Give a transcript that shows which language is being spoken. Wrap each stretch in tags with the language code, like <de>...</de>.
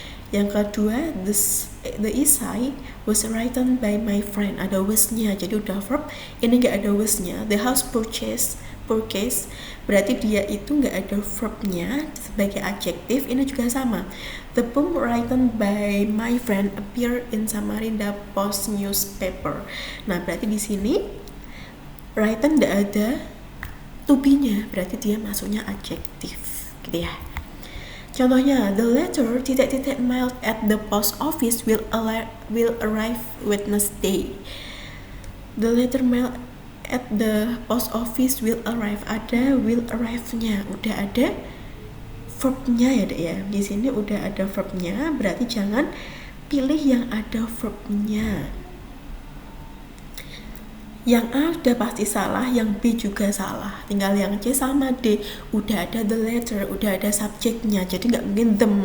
<id>Yang kedua,</id> <en>the essay was written by my friend.</en> <id>Ada was-nya, jadi udah verb. Ini nggak ada was-nya.</id> <en>The house purchase,</en> <id>berarti dia itu nggak ada verbnya sebagai adjektif. Ini juga sama.</id> <en>The poem written by my friend appear in Samarinda Post newspaper.</en> <id>Nah, berarti di sini written nggak ada to be-nya, berarti dia masuknya adjektif, gitu ya. Contohnya,</id> <en>the letter ... mailed at the post office will arrive Wednesday. The letter mailed at the post office will arrive.</en> <id>Ada will arrive-nya, udah ada verb-nya ya dek ya. Di sini udah ada verb-nya, berarti jangan pilih yang ada verb-nya. Yang A udah pasti salah, yang B juga salah. Tinggal yang C sama D, udah ada the letter, udah ada subjeknya, jadi nggak mungkin them.</id>